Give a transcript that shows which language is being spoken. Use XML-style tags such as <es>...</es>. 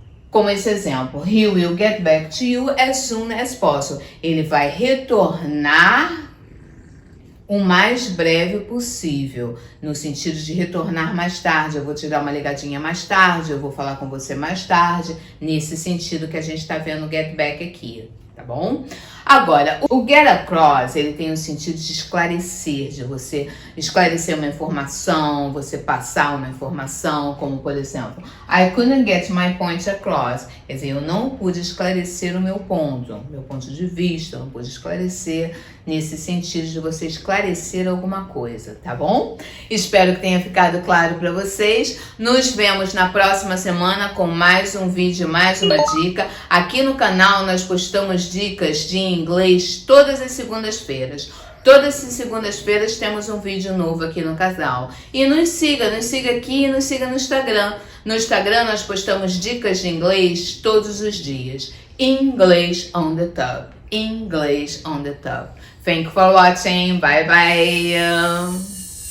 <pt>Como esse exemplo,</pt> <en>he will get back to you as soon as possible.</en> <pt>Ele vai retornar o mais breve possível, no sentido de retornar mais tarde. Eu vou te dar uma ligadinha mais tarde, eu vou falar com você mais tarde, nesse sentido que a gente está vendo o get back aqui, tá bom? Agora, o get across, ele tem o sentido de esclarecer, de você esclarecer uma informação, você passar uma informação, como por exemplo,</pt> <en>I couldn't get my point across.</en> <pt>Quer dizer, eu não pude esclarecer o meu ponto de vista, eu não pude esclarecer nesse sentido de você esclarecer alguma coisa, tá bom? Espero que tenha ficado claro para vocês. Nos vemos na próxima semana com mais um vídeo, mais uma dica. Aqui no canal nós postamos dicas de inglês todas as segundas-feiras. Todas as segundas-feiras temos um vídeo novo aqui no canal. E nos siga aqui e nos siga no Instagram. No Instagram nós postamos dicas de inglês todos os dias.</pt> <en>English on the top. English on the top. Thank you for watching. Bye bye.</en>